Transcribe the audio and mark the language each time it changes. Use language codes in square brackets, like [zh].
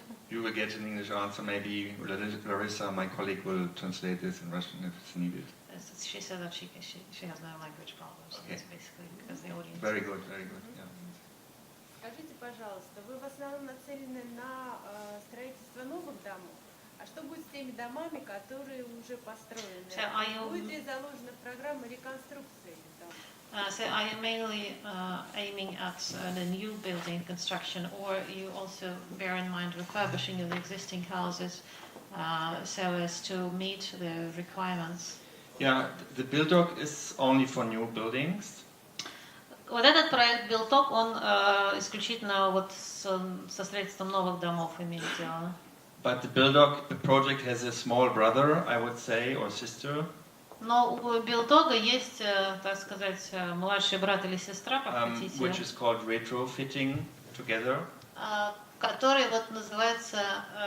[en] You will get an English answer. Maybe Larissa, my colleague, will translate this in Russian if it's needed. She said that she has no language problems. Okay. It's basically because the audience. Very good, very good. Yeah. [ru] Скажите, пожалуйста, вы в основном нацелены на строительство новых домов, а что будет с теми домами, которые уже построены? Будет ли заложена программа реконструкции домов? [en] So are you mainly aiming at the new building construction, or you also bear in mind refurbishing of the existing houses so as to meet the requirements? Yeah, the BuildDoc is only for new buildings. [ru] Вот этот проект BuildTalk, он исключительно вот со строительством новых домов имеет дело. [en] But the BuildDoc project has a small brother, I would say, or sister. [ru] Но у BuildDog есть, так сказать, младший брат или сестра, как хотите. [en] Which is called retrofitting together. [ru] Который вот называется.